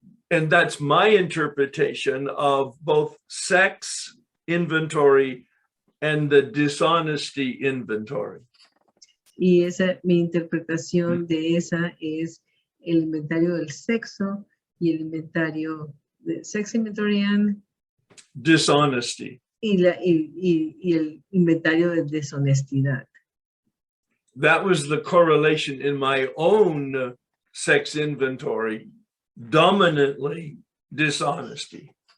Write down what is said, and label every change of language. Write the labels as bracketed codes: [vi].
[en] And that's my interpretation of both sex inventory and the dishonesty inventory. [es] Y mi interpretación de esa es el inventario del sexo y el inventario de [en] sex inventory and Dishonesty. [es] y el inventario de deshonestidad. [en] That was the correlation in my own sex inventory, dominantly dishonesty.